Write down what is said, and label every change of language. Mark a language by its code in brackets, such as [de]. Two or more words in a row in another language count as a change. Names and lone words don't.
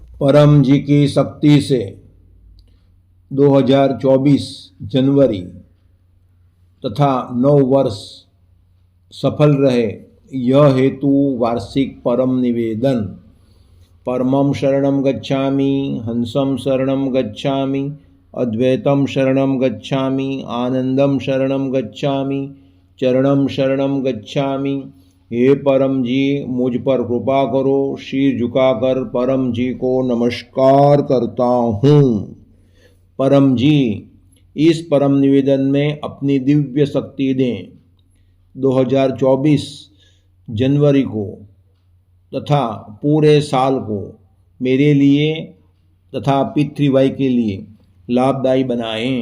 [hi] परम जी की शक्ति से 2024 जनवरी तथा नव वर्ष सफल रहे, यह हेतु वार्षिक परम निवेदन। [sa] परमं शरणं गच्छामि, हंसं शरणं गच्छामि, अद्वैतं शरणं गच्छामि, आनंदं शरणं गच्छामि, चरणं शरणं गच्छामि। [hi] हे परम जी, मुझ पर कृपा करो। शीर झुकाकर परम जी को नमस्कार करता हूँ। परम जी, इस परम निवेदन में अपनी दिव्य शक्ति दें। 2024 जनवरी को तथा पूरे साल को मेरे लिए तथा पृथ्वी के लिए लाभदायी बनाएं।